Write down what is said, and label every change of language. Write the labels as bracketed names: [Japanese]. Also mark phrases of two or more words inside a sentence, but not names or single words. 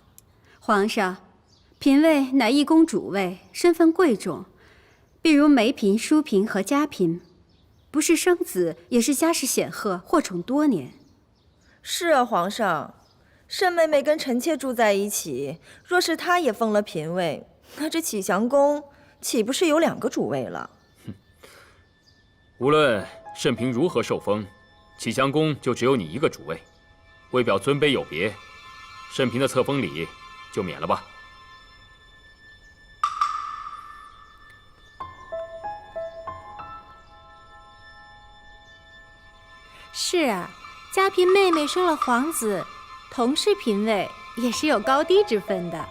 [Chinese] 皇上，嬪位乃一宫主位，身份貴重，譬如梅嬪、淑嬪和嘉嬪，不是生子，也是家世顯赫，獲寵多年。是啊，皇上，慎妹妹跟臣妾住在一起，若是她也封了嬪位，那這啟祥宮豈不是有2個主位了？無論慎嬪如何受封，啟祥宮就只有你一個主位，為表尊卑有別，慎嬪的冊封禮就免了吧。是啊，嘉嬪妹妹生了皇子，同是嬪位，也是有高低之分的。